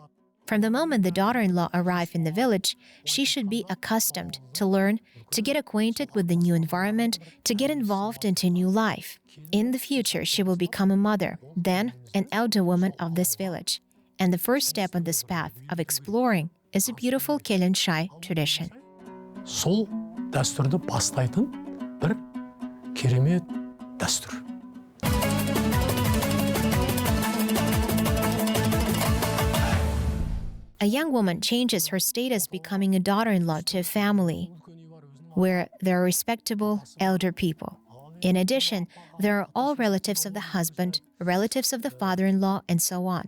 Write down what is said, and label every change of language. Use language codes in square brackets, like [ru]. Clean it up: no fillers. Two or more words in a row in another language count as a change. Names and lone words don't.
[en] From the moment the daughter-in-law arrived in the village, she should be accustomed to learn, to get acquainted with the new environment, to get involved into new life. In the future, she will become a mother, then an elder woman of this village. And the first step on this path of exploring is a beautiful Kelin Shai tradition. [kk] Сол дәстүрді бастайтын бір керемет дәстүр. [en] A young woman changes her status, becoming a daughter-in-law to a family where there are respectable elder people. In addition, there are all relatives of the husband, relatives of the father-in-law, and so on.